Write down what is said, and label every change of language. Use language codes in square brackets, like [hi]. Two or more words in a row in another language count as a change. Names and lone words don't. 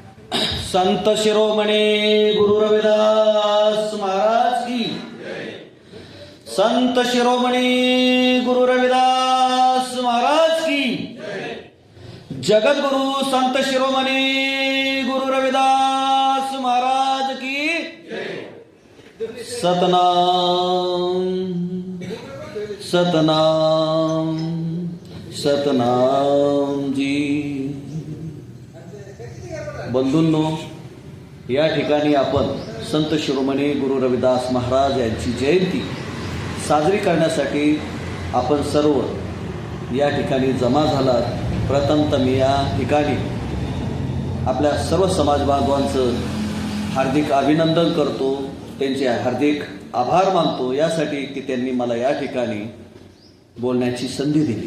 [hi] संत शिरोमणी गुरु रविदास महाराज की। संत शिरोमणी गुरु रविदास महाराज की। जगद्गुरु संत शिरोमणी गुरु रविदास महाराज की। सतनाम सतनाम सतनाम जी। [mr] बंधूंनो, या ठिकाणी आपण संत शिरोमणी गुरु रविदास महाराज यांची जयंती साजरी करण्यासाठी आपण सर्व या ठिकाणी जमा झालात। प्रथमतः मी या ठिकाणी आपल्या सर्व समाज बांधवांचं हार्दिक अभिनंदन करतो, त्यांचे हार्दिक आभार मानतो यासाठी की त्यांनी मला या ठिकाणी बोलण्याची संधी दिली।